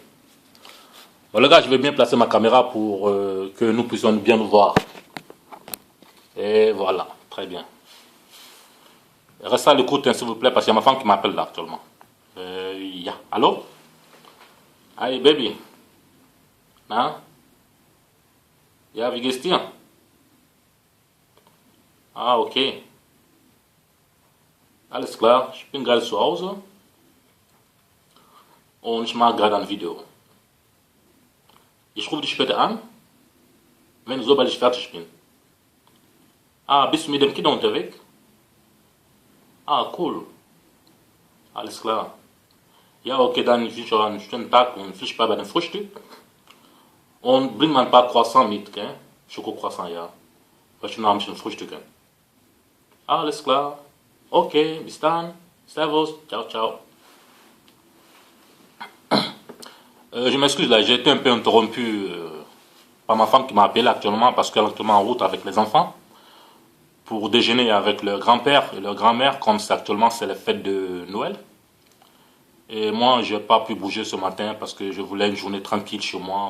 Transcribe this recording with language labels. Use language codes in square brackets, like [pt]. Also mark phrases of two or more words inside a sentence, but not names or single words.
[fr] Bon, les gars, je vais bien placer ma caméra pour que nous puissions bien nous voir. Et voilà, très bien. Restez à l'écoute, hein, s'il vous plaît, parce qu'il y a ma femme qui m'appelle là actuellement. [en] Allô? Hey, baby. Hein? [de] Ja, wie geht's dir? Ah, okay. Alles klar, ich bin gerade zu Hause und ich mache gerade ein Video. Ich rufe dich später an, sobald ich fertig bin. Ah, bist du mit dem Kind unterwegs? Ah, cool. Alles klar. Ja, okay, dann ich wünsche euch einen schönen Tag und viel Spaß bei dem Frühstück. Und bring mal ein paar Croissants mit, gell? Schokocroissant, ja. Weil ich noch ein bisschen frühstücken. Alles klar. Okay, bis dann. Servus. [it] Ciao, ciao. [fr] Je m'excuse là, j'ai été un peu interrompu par ma femme qui m'a appelé actuellement parce qu'elle est actuellement en route avec les enfants pour déjeuner avec leur grand-père et leur grand-mère comme c'est actuellement c'est les fêtes de Noël. Et moi, je n'ai pas pu bouger ce matin parce que je voulais une journée tranquille chez moi.